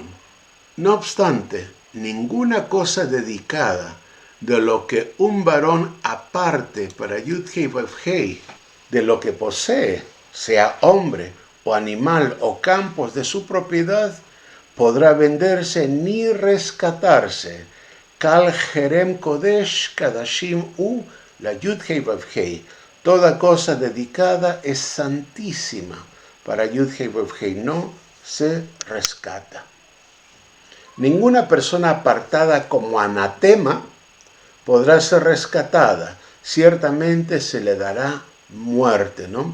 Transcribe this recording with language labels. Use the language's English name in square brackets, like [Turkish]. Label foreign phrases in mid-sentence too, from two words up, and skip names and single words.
[Spanish] No obstante, ninguna cosa dedicada de lo que un varón aparte para Yud-Hei Vav-Hei, de lo que posee, sea hombre o animal o campos de su propiedad, podrá venderse ni rescatarse. [Hebrew] כל חרם קודש קודשים הוא ל Yud-Hei Vav-Hei. [Spanish] Toda cosa dedicada es santísima. Para Yud-Hei Vav-Hei no se rescata. Ninguna persona apartada como anatema podrá ser rescatada. Ciertamente se le dará muerte, ¿no?